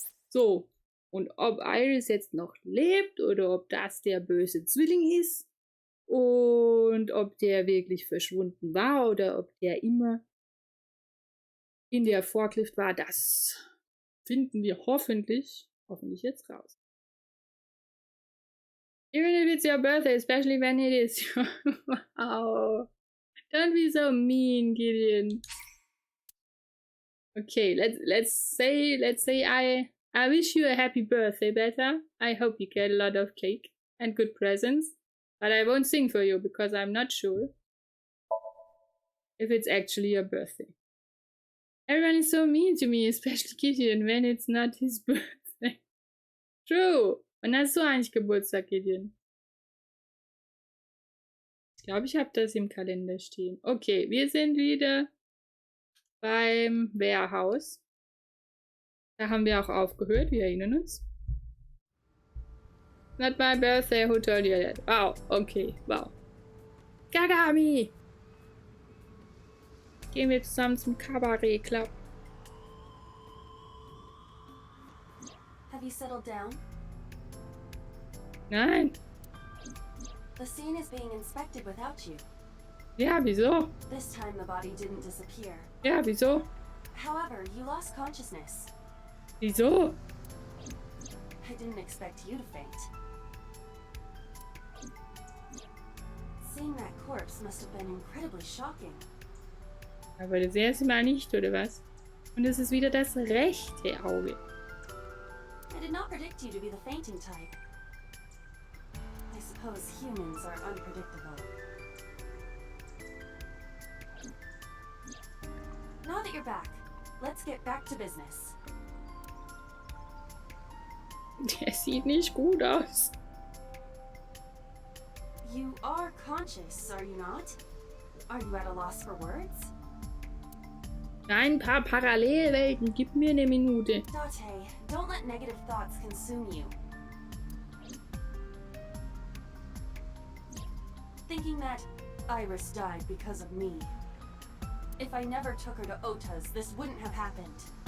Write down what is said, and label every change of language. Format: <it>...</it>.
<de>So, und ob Iris jetzt noch lebt oder ob das der böse Zwilling ist und ob der wirklich verschwunden war oder ob der immer in der Forklift war, das finden wir hoffentlich jetzt raus.</de> <en>Even if it's your birthday, especially when it is your... Wow. Don't be so mean, Gideon. Okay, let's say I wish you a happy birthday, Beta. I hope you get a lot of cake and good presents. But I won't sing for you because I'm not sure if it's actually your birthday. Everyone is so mean to me, especially Gideon, when it's not his birthday. True.</en> <de>Wann hast du eigentlich Geburtstag, Gideon? Ich glaube, ich habe das im Kalender stehen. Okay, wir sind wieder beim Wehrhaus. Da haben wir auch aufgehört, wir erinnern uns.</de> <en>Not my birthday, who told you that? Wow, okay, wow. Gagami!</en> <de>Gehen wir zusammen zum Kabarett Club.</de> <en>Have you settled down?</en> <de>Nein.</de> <en>The scene is being inspected without you.</en> <de>Ja, wieso?</de> <en>This time the body didn't disappear.</en> <de>Ja, wieso?</de> <en>However, you lost consciousness.</en> <de>Wieso?</de> <en>I didn't expect you to faint. Seeing that corpse must have been incredibly shocking.</en> <de>Aber das erste Mal nicht, oder was? Und es ist wieder das rechte Auge.</de> <en>I did not predict you to be the fainting type. I suppose humans are unpredictable. Now that you're back, let's get back to business.</en> <de>Der sieht nicht gut aus.</de> <en>You are conscious, are you not? Are you at a loss for words?</en> <de>Ein paar Parallelwelten, gib mir eine Minute.</de> <en>Date, don't let negative thoughts consume you. Thinking that Iris died because of me. If I never took her to Ota's, this wouldn't have happened.</en>